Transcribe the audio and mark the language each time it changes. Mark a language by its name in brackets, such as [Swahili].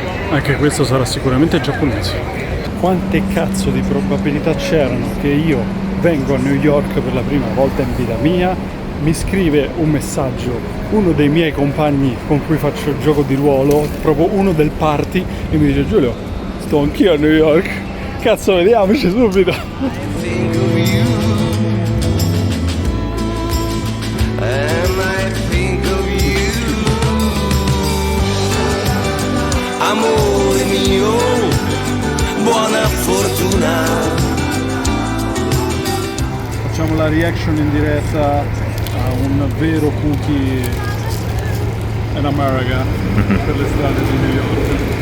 [Italian] Anche questo sarà sicuramente giapponese. Quante cazzo di probabilità c'erano che io vengo a New York per la prima volta in vita mia, mi scrive un messaggio uno dei miei compagni con cui faccio il gioco di ruolo, proprio uno del party, e mi dice Giulio, sto anch'io a New York, cazzo vediamoci subito. [English] Think of you, and I think of you. [Italian] Amore mio, buona fortuna. Facciamo la reaction in diretta a un vero cookie in America per le strade di New York.